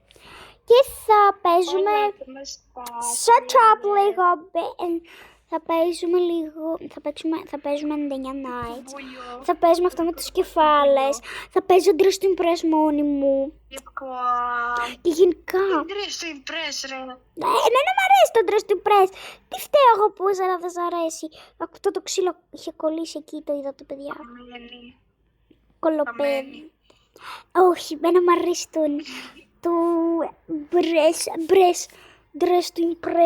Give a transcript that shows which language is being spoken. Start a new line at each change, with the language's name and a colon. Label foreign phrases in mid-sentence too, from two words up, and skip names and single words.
Greek: Και θα παίζουμε shut up λίγο. Θα παίζουμε λίγο. Θα παίζουμε 99 nights. Θα παίζουμε αυτό με τους κεφάλες. Θα παίζω Dress to Impress μόνη μου. Και γενικά. Dress to Impress, ρε. Εμένα μ' αρέσει το Dress to Impress. Τι φταίω εγώ που δεν σ' αρέσει. Αυτό το ξύλο είχε κολλήσει εκεί, το είδατε παιδιά. Κολοπέδι. Όχι, εμένα μ' αρέσει το Dress to Impress.